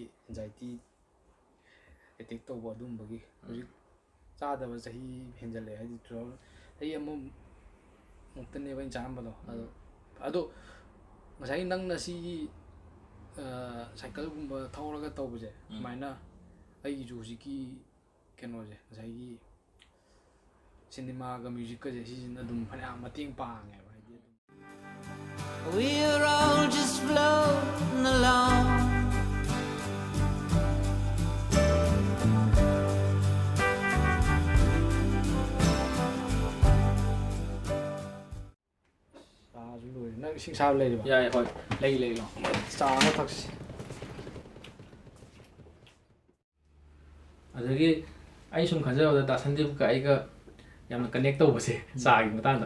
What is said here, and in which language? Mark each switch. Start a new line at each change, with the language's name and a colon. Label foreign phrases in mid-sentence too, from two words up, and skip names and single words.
English: anxiety attack
Manipuri: ꯇꯧꯕ ꯑꯗꯨꯝꯕꯒꯤ ꯍꯧꯖꯤꯛ ꯆꯥꯗꯕ ꯆꯍꯤ ꯍꯦꯟꯖꯜꯂꯛꯑꯦ ꯍꯥꯏꯗꯤ ꯆꯍꯤ ꯑꯃꯃꯨꯛꯇꯅꯦꯕ ꯑꯩꯅ ꯆꯥꯔꯝꯕꯗꯣ ꯑꯗꯣ ꯉꯁꯥꯏꯒꯤ ꯅꯪꯅ ꯁꯤꯒꯤ ꯁꯥꯏꯀꯜꯒꯨꯝꯕ ꯊꯧꯔꯒ ꯇꯧꯕꯁꯦ ꯁꯨꯃꯥꯏꯅ ꯑꯩꯒꯤꯁꯨ ꯍꯧꯖꯤꯛꯀꯤ ꯀꯩꯅꯣꯁꯦ ꯉꯁꯥꯏꯒꯤ ꯁꯤꯅꯦꯃꯥꯒ ꯃ꯭ꯌꯨꯖꯤꯛꯀꯁꯦ ꯁꯤꯁꯤꯅ ꯑꯗꯨꯝ ꯐꯅꯌꯥꯝ ꯃꯇꯦꯡ ꯄꯥꯡꯉꯦꯕ ꯍꯥꯏꯗꯤ ꯑꯗꯨꯝ
English: We're all just floating along.
Manipuri: ꯆꯥꯁꯨ ꯂꯣꯏꯔꯦ ꯅꯪ ꯏꯁꯤꯡ ꯁꯥꯕ ꯂꯩꯔꯤꯕ ꯌꯥꯏ ꯍꯣꯏ ꯂꯩ ꯆꯥ ꯑꯃ ꯊꯛꯁꯤ ꯑꯗꯒꯤ ꯑꯩ ꯁꯨꯝ ꯈꯟꯖꯕꯗ ꯗꯥ ꯁꯟꯗꯤꯞꯀ ꯑꯩꯒ ꯌꯥꯝꯅ ꯀꯅꯦꯛ ꯇꯧꯕꯁꯦ ꯆꯥꯒꯤ ꯃꯇꯥꯡꯗ